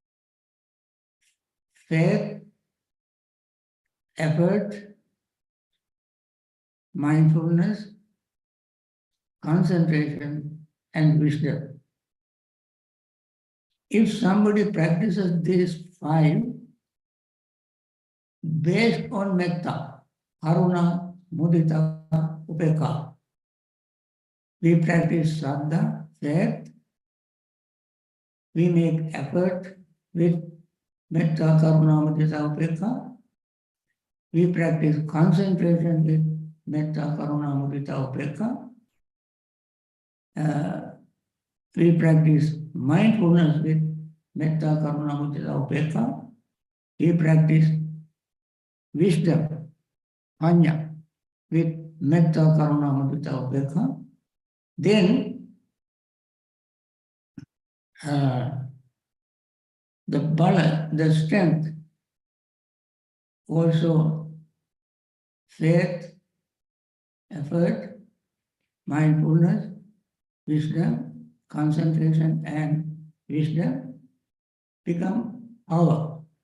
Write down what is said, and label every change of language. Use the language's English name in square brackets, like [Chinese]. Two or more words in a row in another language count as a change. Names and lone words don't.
[English] Faith, effort, mindfulness, concentration, and wisdom. If somebody practices these five based on [Pali] metta, karuna, mudita, upeka, [English] we practice Saddha, faith, we make effort with [Pali] metta, karuna, mudita, upeka, [English] we practice concentration with [Pali] metta, karuna, mudita, upeka. [English] We practice mindfulness with [Pali] metta, karuna, mudita, upeka. [English] We practice wisdom, panya, with [Pali] metta, karuna, mudita, upeka. [English] Then the bala, the strength, also faith, effort, mindfulness, wisdom, concentration, and wisdom become power.